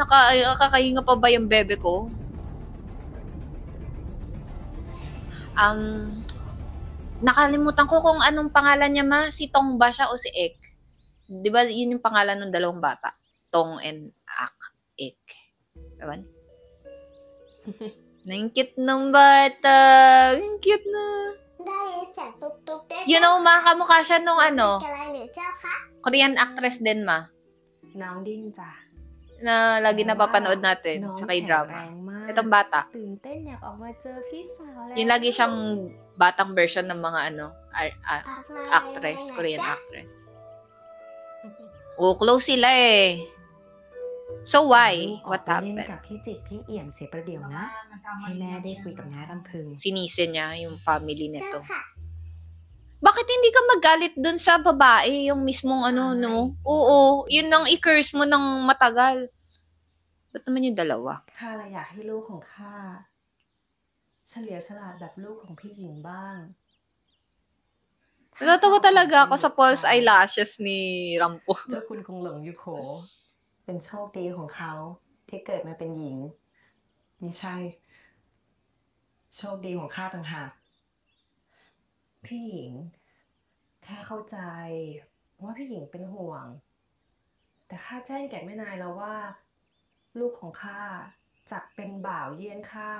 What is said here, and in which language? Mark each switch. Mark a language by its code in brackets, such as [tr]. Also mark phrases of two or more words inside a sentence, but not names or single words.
[tl] Nakakahinga pa ba yung bebe ko? Nakalimutan ko kung anong pangalan niya, ma. Si Tong ba siya o si Ek? Di ba yun yung pangalan ng dalawang bata? Tong and Ek. Ewan? Ang cute ng bata. Ang cute na. [en] You know, [tl] ma, kamukha siya nung ano, [en] Korean actress [tl] din, ma. [th] น้องดิ้งจ้ะ [tl] Na lagi napapanood natin sa K-drama. Itong bata. [th] ตื่นเต้นอยากออกมาเจอพี่สาวแล้ว [tl] Yung lagi siyang batang version ng mga ano, actress, [en] Korean actress. [tl] Oh, close sila eh. [en] So why? What [th] ออกไปเล่น [en] happened? [th] กับพี่จิกพี่เอี่ยมเสียประเดี๋ยวนะ ให้แม่ได้คุยกับน้ารำพึง [tl] Sinisi niya yung family nito. Bakit hindi ka magalit dun sa babae, yung mismong ano, no? Oo, yun ang i-curse mo ng matagal. Ba't naman yung dalawa? [th] ข้าเลยอยากให้ลูกของข้าเฉลียวฉลาดแบบลูกของพี่หญิงบ้าง [tl] Natatawa talaga ako sa [en] false eyelashes [tl] ni Rampo. [th] เจ้าคุณคงหลงอยู่โข เป็นโชคดีของเขาที่เกิดมาเป็นหญิง ไม่ใช่ โชคดีของข้าต่างหาก พี่หญิงข้าเข้าใจว่าพี่หญิงเป็นห่วง แต่ข้าแจ้งแก่แม่นายแล้วว่า ลูกของข้าจักเป็นบ่าวเยี่ยนข้า